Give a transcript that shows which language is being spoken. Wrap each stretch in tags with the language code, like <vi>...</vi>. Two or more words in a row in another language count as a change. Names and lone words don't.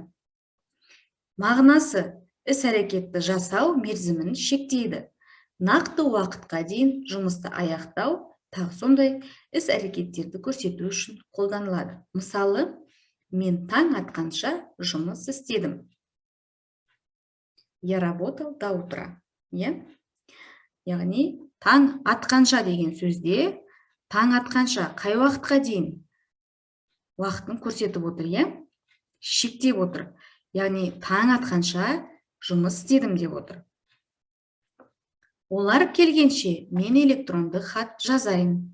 <kk>Мағынасы іс-әрекетті жасау мерзімін шектейді. Нақты уақытқа дейін жұмысты аяқтау, тағы сондай іс-әрекеттерді көрсету үшін қолданылады. Мысалы, мен таң атқанша жұмыс істедім.</kk> <ru>Я работал до утра.</ru> <kk>Яғни, таң атқанша деген сөзде, таң атқанша қай уақытқа дейін уақытын көрсетіп отыр, шектеп отыр. Яғни, таң атқанша жұмыс істедім деп отыр. Олар келгенше мен электронды хат жазайын.</kk>